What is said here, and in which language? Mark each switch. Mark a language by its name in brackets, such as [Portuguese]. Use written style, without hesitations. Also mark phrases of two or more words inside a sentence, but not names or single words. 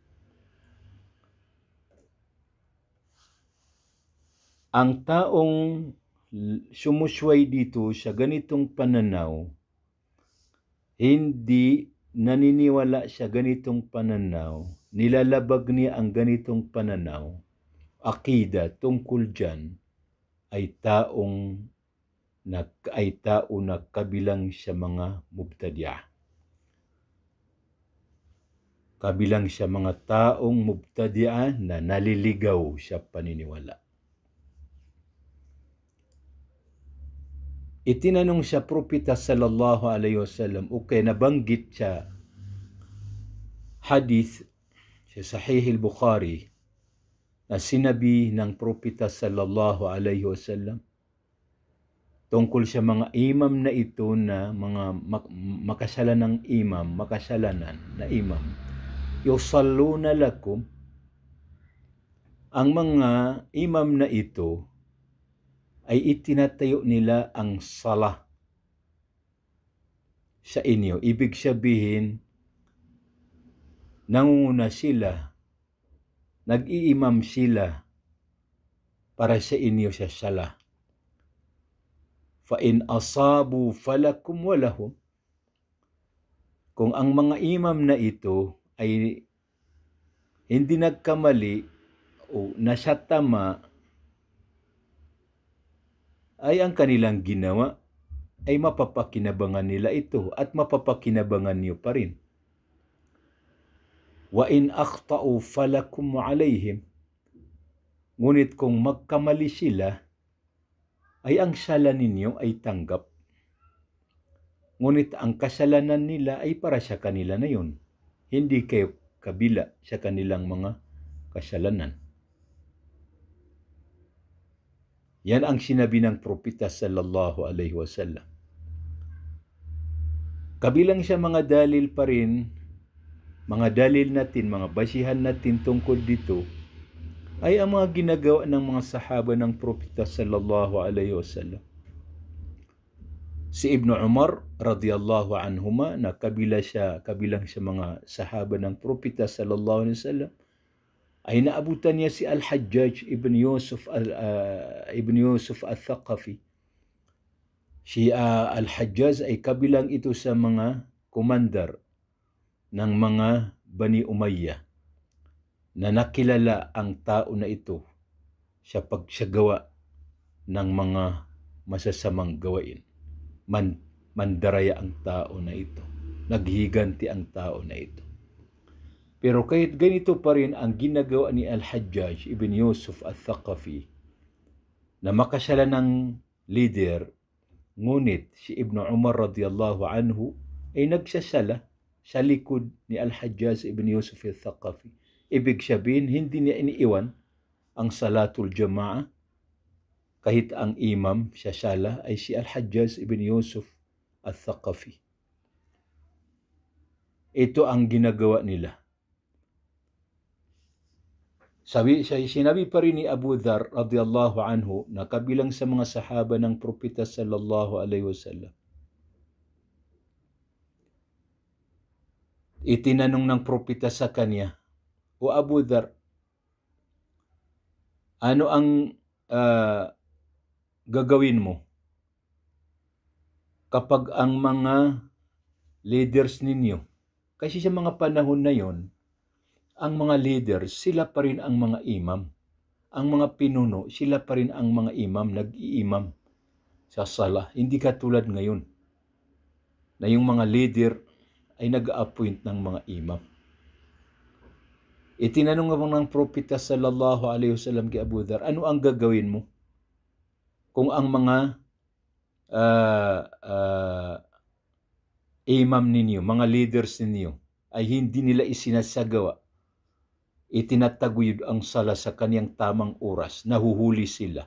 [Filipino] Ang taong sumusway dito sa ganitong pananaw, hindi naniniwala sa ganitong pananaw, nilalabag niya ang ganitong pananaw, akida tungkol dyan, ay tao na kabilang sa mga mubtadi'ah. Kabilang sa mga taong mubtadi'ah na naliligaw sa paniniwala. Itinanong siya propeta [Arabic] صلى الله عليه وسلم, [Filipino] okay, nabanggit siya hadith sa Sahih al-Bukhari na sinabi ng propeta [Arabic] صلى الله عليه وسلم [Filipino] tungkol sa mga imam na ito na mga makasalanan ng imam, makasalanan na imam. [Arabic] يصلون لكم, [Filipino] ang mga imam na ito ay itinatayo nila ang salah sa inyo. Ibig sabihin, nangunguna sila, nag-iimam sila para sa inyo sa salah. [Arabic] فإن أصابوا فلكم ولهم, [Filipino] kung ang mga imam na ito ay hindi nagkamali o nasa tama, ay ang kanilang ginawa ay mapapakinabangan nila ito at mapapakinabangan niyo pa rin. [Arabic] وإن أخطأوا فلكم وعليهم, [Filipino] ngunit kung magkamali sila, ay ang sala ninyo ay tanggap. Ngunit ang kasalanan nila ay para sa kanila na yun. Hindi kayo kabila sa kanilang mga kasalanan. Yan ang sinabi ng propeta [Arabic] صلى الله عليه وسلم. [Filipino] Kabilang sa mga dalil pa rin, mga dalil natin, mga basihan natin tungkol dito, ay ang mga ginagawa ng mga sahaba ng propeta [Arabic] صلى الله عليه وسلم. [Filipino] Si Ibn Umar [Arabic] رضي الله عنهما, [Filipino] na kabilang sa mga sahaba ng propeta [Arabic] صلى الله عليه وسلم, [Filipino] ay naabutan niya si Al-Hajjaj ibn Yusuf al-Thaqafi. Si Al-Hajjaj ay kabilang ito sa mga komandar ng mga Bani Umayyah na nakilala ang tao na ito sa pagsagawa ng mga masasamang gawain. Mandaraya ang tao na ito. Naghiganti ang tao na ito. Pero kahit ganito pa rin ang ginagawa ni Al-Hajjaj ibn Yusuf al-Thaqafi na makasala ng leader, ngunit si Ibn Umar [Arabic] رضي الله عنه [Filipino] ay nagsasala sa likod ni Al-Hajjaj ibn Yusuf al-Thaqafi. Ibig sabihin, hindi niya iniiwan ang [Arabic] صلاة الجماعة [Filipino] kahit ang imam sa sala ay si Al-Hajjaj ibn Yusuf al-Thaqafi. Ito ang ginagawa nila. Sinabi pa rin ni Abu Dhar [Arabic] رضي الله عنه [Filipino] na kabilang sa mga sahaba ng propeta [Arabic] صلى الله عليه وسلم. [Filipino] Itinanong ng propeta sa kanya, "O Abu Dhar, ano ang gagawin mo kapag ang mga leaders ninyo?" Kasi sa mga panahon na yon, ang mga leaders, sila pa rin ang mga imam. Ang mga pinuno, sila pa rin ang mga imam, nag-iimam sa salah. Hindi katulad ngayon na yung mga leader ay nag-appoint ng mga imam. Itinanong nga ng propeta [Arabic] صلى الله عليه وسلم [Filipino] kay Abu Dhar, ano ang gagawin mo kung ang mga imam ninyo, mga leaders ninyo, ay hindi nila isinasagawa, itinataguyod ang sala sa kaniyang tamang oras, nahuhuli sila?